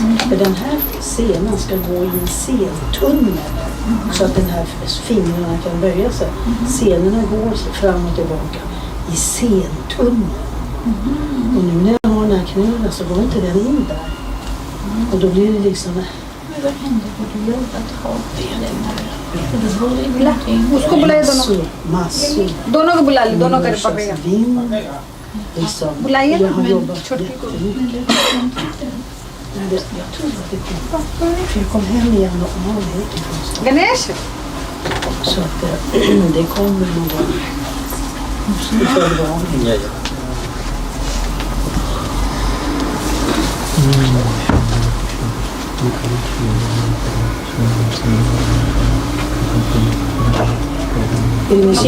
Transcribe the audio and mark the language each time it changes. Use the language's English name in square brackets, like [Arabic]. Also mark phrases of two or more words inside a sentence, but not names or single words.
[Swedish] För den här senan ska gå i en sentunnel så att den här fingrarna kan böja sig. Senorna går fram och tillbaka i sentunneln. Och nu när jag har den här knölen så går inte den in där. Och då blir det liksom... Men vad händer på det jobbet? Har den här? För det var ju ingenting. [Hindi] उसको बुलाइए दोनों [Swedish] Massor. [Hindi] दोनों को बुला ली दोनों का पकड़ेगा [Swedish] Vind. Liksom. [Hindi] बुलाइए [Swedish] Jag [Hindi] ना [Swedish] har jobbat [Hindi] छोटी को [Swedish] jättemycket. Nej, jag tror att det kom. För jag kom hem i januari ifrån. गणेश Så att det kommer någon gång. I februari. Är det musik?